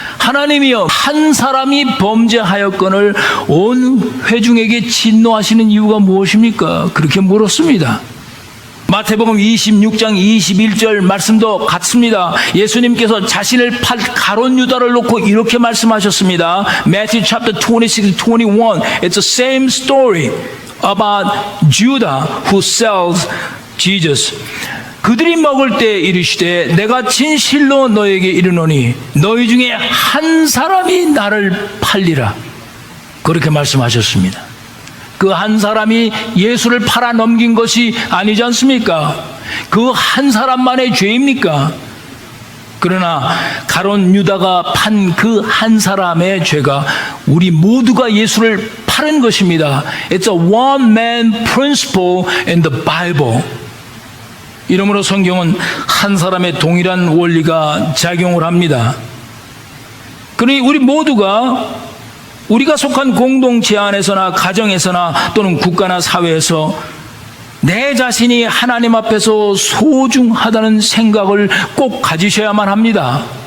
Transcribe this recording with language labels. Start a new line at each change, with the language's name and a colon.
Korean: 하나님이여, 한 사람이 범죄하였거늘 온 회중에게 진노하시는 이유가 무엇입니까? 그렇게 물었습니다. 마태복음 26장 21절 말씀도 같습니다. 예수님께서 자신을 팔 가룟 유다를 놓고 이렇게 말씀하셨습니다.
English: Matthew chapter 26, 21. It's the same story about Judah who sells Jesus.
Korean: 그들이 먹을 때 이르시되 내가 진실로 너에게 이르노니 너희 중에 한 사람이 나를 팔리라. 그렇게 말씀하셨습니다. 그 한 사람이 예수를 팔아 넘긴 것이 아니지 않습니까? 그 한 사람만의 죄입니까? 그러나 가룟 유다가 판 그 한 사람의 죄가 우리 모두가 예수를 파는 것입니다.
English: It's a one man principle in the Bible.
Korean: 이러므로 성경은 한 사람의 동일한 원리가 작용을 합니다. 그러니 우리 모두가 우리가 속한 공동체 안에서나 가정에서나 또는 국가나 사회에서 내 자신이 하나님 앞에서 소중하다는 생각을 꼭 가지셔야만 합니다.